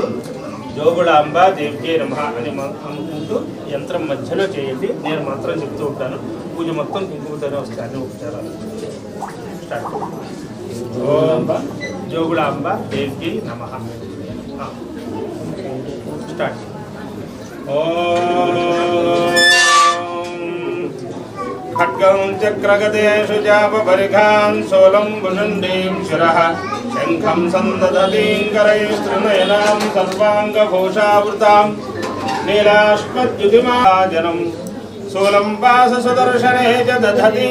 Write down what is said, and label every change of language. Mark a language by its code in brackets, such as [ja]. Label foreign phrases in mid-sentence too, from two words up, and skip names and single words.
[te] జోగులాంబ [sa] దేవ్యే నమః [te] అని అనుకుంటూ యంత్రం మధ్యలో చేయండి. నేను మంత్రం చెప్తూ ఉంటాను. పూజ మొత్తం కుంకుమతోనే వస్తాయి, అన్ని ఉపచారాలు. స్టార్ట్. [sa] ఓం జోగులాంబ దేవ్యే నమః. [te] స్టార్ట్. [sa] ఓం खड्गं चक्रगतेषु चापपरिघान् शूलं भुषण्डीं शिरः शङ्खं सन्दधतीं करैस्त्रिनयनां सर्वाङ्गभूषावृतां नीलाश्मद्युतिमाजनं शूलं पाशसुदर्शने च दधतीं